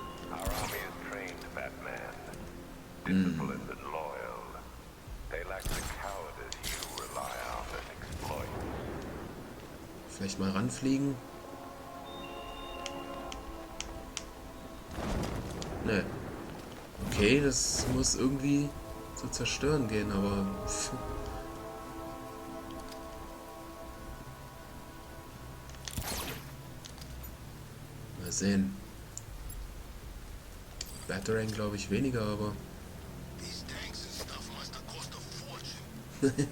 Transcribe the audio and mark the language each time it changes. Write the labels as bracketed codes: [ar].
[en] Our army is trained, Batman. Disciplined and loyal. They lack the cowardice you rely on and exploit. [de] Vielleicht mal ranfliegen? Ne. Okay, das muss irgendwie zu zerstören gehen, aber... Pff. Mal sehen. Batarang glaube ich weniger, aber... [en] These tanks and stuff must have cost a fortune.